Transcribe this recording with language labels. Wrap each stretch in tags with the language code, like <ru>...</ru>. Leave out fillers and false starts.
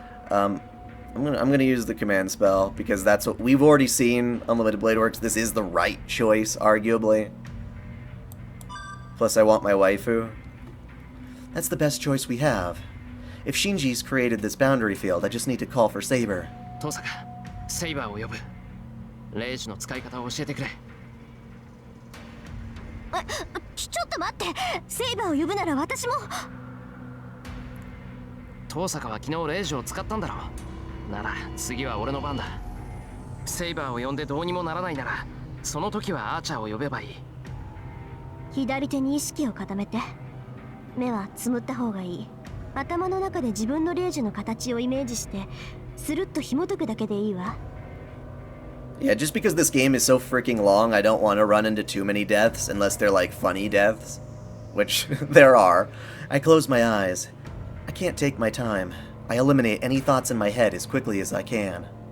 <en>I'm gonna use the command spell, because that's what we've already seen Unlimited Blade Works. This is the right choice, arguably. Plus I want my waifu. That's the best choice we have. If Shinji's created this boundary field, I just need to call for Saber.</en> <ja>Tosaka, Saber を呼ぶ。レイジの使い方を教えてくれ。ちょっと待って。セイバーを呼ぶなら私も。 Tosaka は昨日レイジを使ったんだろう。なら次は俺の番だ。セイバーを呼んでどうにもならないなら、その時はアーチャーを呼べばいい。左手に意識を固めて。目はつむった方がいい。頭の中で自分のレイジの形をイメージして、スルッと紐解くだけでいいわ。</ja> <en>Yeah, just because this game is so freaking long, I don't want to run into too many deaths unless they're like funny deaths. Which there are. I close my eyes. I can't take my time. I eliminate any thoughts in my head as quickly as I can.</en>